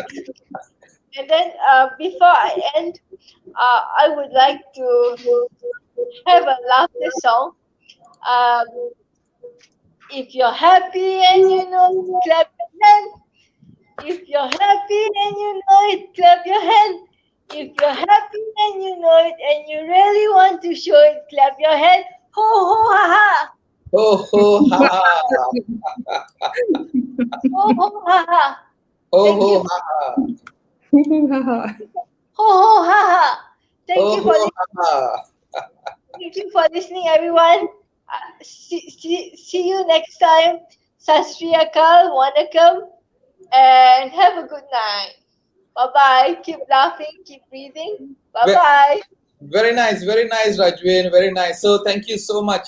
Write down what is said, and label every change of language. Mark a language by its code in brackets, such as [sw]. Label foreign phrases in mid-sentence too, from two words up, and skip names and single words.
[en] And then before I end, I would like to have a laughter song. Um, if you're happy and you know it, clap your hand. If you're happy and you know it, clap your hand. If you're happy and you know it and you really want to show it, clap your hand. Ho ho ha ha. Ho ho ha ha. Ho ho ha ha. Ho Thank ho you. ha ha. Ho ho ha ha. Ho Thank you ho for ha ha. Thank you for listening, everyone. See you next time. Sastri Akal, Wanakam, and have a good night. Bye bye. Keep laughing, keep breathing. Bye Ve- bye. very nice, Rajvin. Very nice. So thank you so much.